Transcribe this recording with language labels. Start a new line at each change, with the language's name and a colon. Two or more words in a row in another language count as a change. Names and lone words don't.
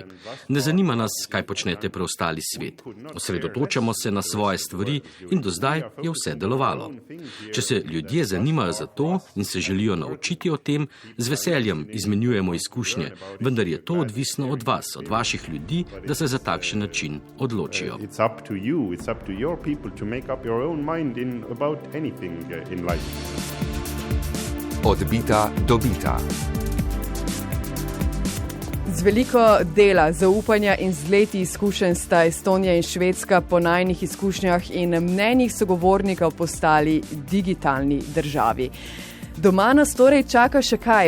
Slovenian: Ne zanima nas, kaj počnete preostali svet. Osredotočamo se na svoje stvari in do zdaj je vse delovalo. Če se ljudje zanimajo za to in se želijo naučiti o tem, z veseljem izmenjujemo izkušnje, vendar je to odvisno od vas, od vaših ljudi, da se za takšen način odločijo.
English: It's up to you, it's up to your people to make up your own mind about anything in life.
Slovenian: Odbita, dobita. Z veliko dela, zaupanja in z leti izkušenj sta Estonija in Švedska po najnih izkušnjah in mnenjih sogovornikov postali digitalni državi. Doma nas torej čaka še kaj?